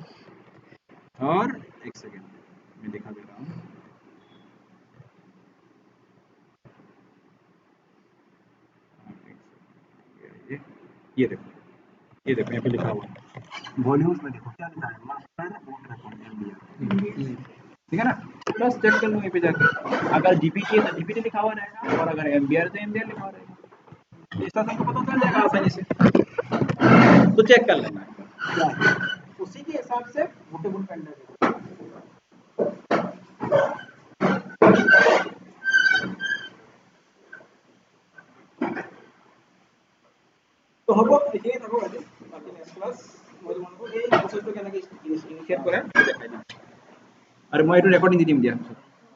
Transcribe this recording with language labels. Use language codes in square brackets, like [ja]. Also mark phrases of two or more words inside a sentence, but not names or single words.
[hi] और एक सेकेंड मैं दिखा दे रहा हूँ, ये देखो, ये देखो यहाँ पे लिखा हुआ है वॉल्यूम्स में, देखो क्या लिखा है, [en] master vote record MBR, [hi] ठीक है ना? बस चेक कर लो यहाँ पे जाके, अगर जीपीटी है तो जीपीटी लिखा हुआ रहेगा, और अगर एमबीआर तो एमबीआर लिखा हुआ रहेगा, इसका सबको पता चल जाएगा आसानी से, तो चेक कर लेना क्या है, उसी के हिसाब से [en] votable pen drive. [as] তো হ'ব এইখিনি থাকক আজি বাকি [en] next class [as] মই তোমালোকক এই প্ৰচেছটো কেনেকৈ ইনিশিয়েট কৰে দেখাই দিম আৰু মই এইটো ৰেকৰ্ডিং দি দিম দিয়া